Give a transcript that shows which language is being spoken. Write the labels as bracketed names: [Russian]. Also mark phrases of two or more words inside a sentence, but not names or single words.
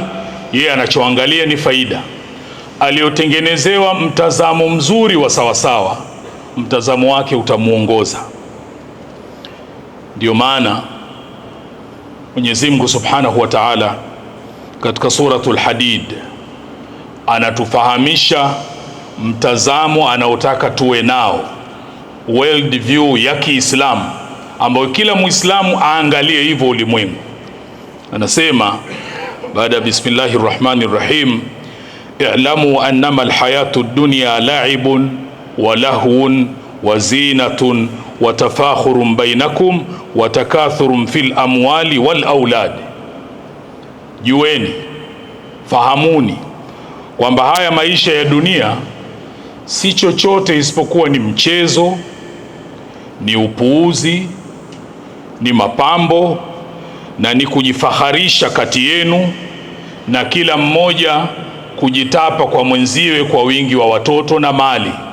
[Swahili] Yeye anachoangalia ni faida. Aliyotengenezewa mtazamo mzuri wa sawa sawa, mtazamo wake utamuongoza. Ndio maana Mwenyezi Mungu [Arabic] سبحانه وتعالى [Swahili] katika suratul Hadid anatufahamisha mtazamo anaotaka tuwe nao, [English] world view [Swahili] ya Kiislamu, ambayo kila Muislamu aangalie hivyo ulimwengu. Anasema baada ya [Arabic] بسم الله الرحمن الرحيم اعلموا أنما الحياة الدنيا لعب ولهو وزينة وتفاخر بينكم وتكاثر في الأموال والأولاد. [Swahili] Jueni, fahamuni kwamba haya maisha ya dunia si chochote isipokuwa ni mchezo, ni upuuzi, ni mapambo na ni kujifaharisha kati yenu, na kila mmoja kujitapa kwa mwenziwe kwa wingi wa watoto na mali.